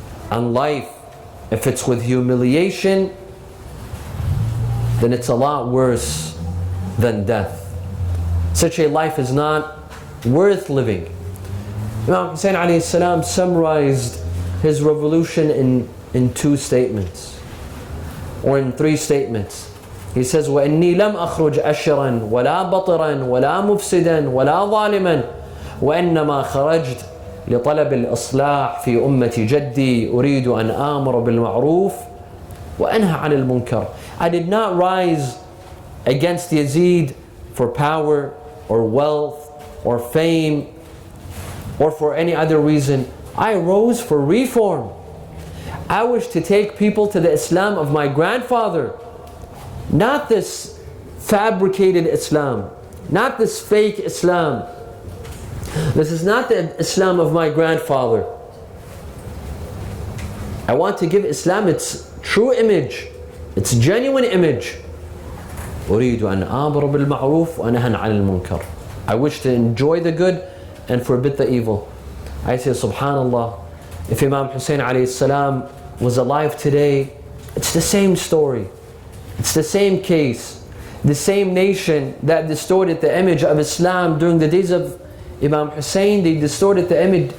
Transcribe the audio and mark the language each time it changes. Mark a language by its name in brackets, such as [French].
[English] And life, if it's with humiliation, then it's a lot worse than death. Such a life is not worth living. Imam Hussain alayhi salam summarized his revolution in two statements, or in three statements. He says, [Arabic] وَإِنِّي لَمْ أَخْرُجْ أَشِرًا وَلَا بَطِرًا وَلَا مُفْسِدًا وَلَا ظَالِمًا وَإِنَّمَا خَرَجْتُ لطلب الإصلاح في أمة جدي أريد أن آمر بالمعروف وأنهى عن المنكر. [English] I did not rise against Yazid for power or wealth or fame or for any other reason. I rose for reform. I wish to take people to the Islam of my grandfather, not this fabricated Islam, not this fake Islam. This is not the Islam of my grandfather. I want to give Islam its true image, its genuine image. [Arabic] أريد أن آمر بالمعروف وأنهى عن المنكر. [English] I wish to enjoy the good and forbid the evil. I say, subhanallah, if Imam Hussain alayhi salam was alive today, it's the same story. It's the same case. The same nation that distorted the image of Islam during the days of Imam Hussain, they distorted the image.